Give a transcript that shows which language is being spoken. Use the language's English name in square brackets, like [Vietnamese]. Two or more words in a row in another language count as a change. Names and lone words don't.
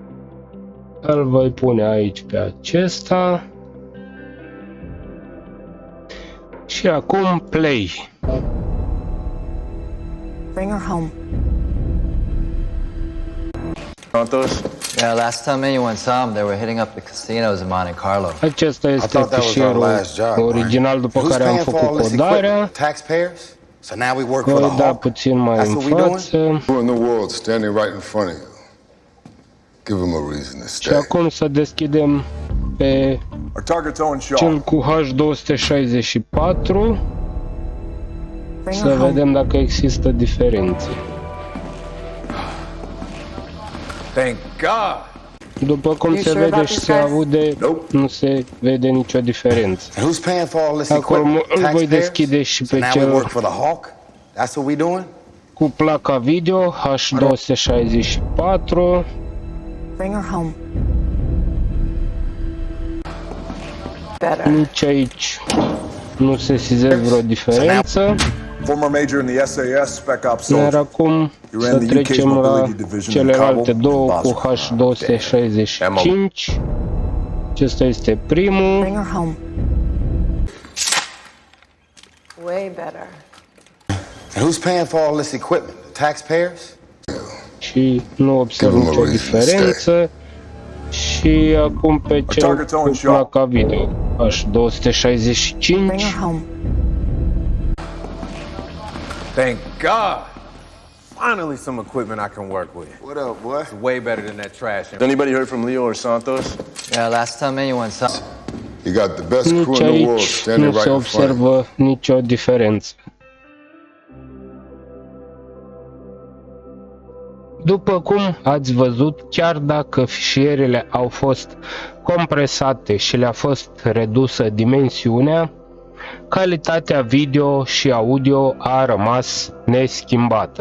[Romanian] Îl voi pune aici pe acesta. Și acum play. [English] Bring her home. Santos? Yeah, last time anyone saw them, they were hitting up the casinos in Monte Carlo. [Romanian] Acesta este [English] thought that was our [Romanian] fișierul [English] last job, [Romanian] original după [English] Who's [Romanian] care am [English] paying for all [Romanian] făcut [English] this [Romanian] codarea. [English] equipment? Taxpayers? So now we work for [Romanian] Voi [English] the [Romanian] da [English] Hawk? [Romanian] puțin mai [English] That's [Romanian] în [English] what we doing? [Romanian] față. [English] Who in the world standing right in front of you? Give him a reason to [Romanian] Și [English] stay. [Romanian] acum să deschidem pe [English] Our target's Owen Shaw. [Romanian] cel cu H264 [English] Bring [Romanian] să [English] her home. [Romanian] vedem dacă există diferențe. [English] Thank God. [Romanian] După cum [English] You [Romanian] se [English] sure [Romanian] vede [English] about [Romanian] și [English] this, [Romanian] se [English] guys? [Romanian] aude, [English] Nope. [Romanian] nu se vede nicio diferență. [English] And who's paying for all this [Romanian] Acolo [English] equipment? [Romanian] îl voi [English] Taxpayers? [Romanian] deschide și [English] So [Romanian] pe [English] now we [Romanian] cel [English] work for the Hawk? That's what we doing? [Romanian] cu placa video H264. [English] Bring her home. Better. [Romanian] Nici aici nu se sesizez vreo diferență. [English] Former major in the SAS, Spec Ops [Romanian] Iar [English] soldier. [Romanian] acum să trecem la celelalte două cu H265. Acesta este primul. [English] Bring her home. Way better. And who's paying for all this equipment? The taxpayers? [Romanian] Și nu observ nicio diferență. Și acum pe cel cu placa video [English] Bring [Romanian] H265. [English] her home. Thank God. Finally, some equipment I can work with. What up, boy? It's way better than that trash. Has anybody heard from Leo or Santos? Yeah, last time anyone saw. You got the best crew [Romanian] Nici [English] in the world [Romanian] aici [English] standing [Romanian] nu se [English] right in front of you. [Romanian] observă nicio diferență. După cum ați văzut, chiar dacă fișierele au fost compresate și le-a fost redusă dimensiunea, calitatea video și audio a rămas neschimbată.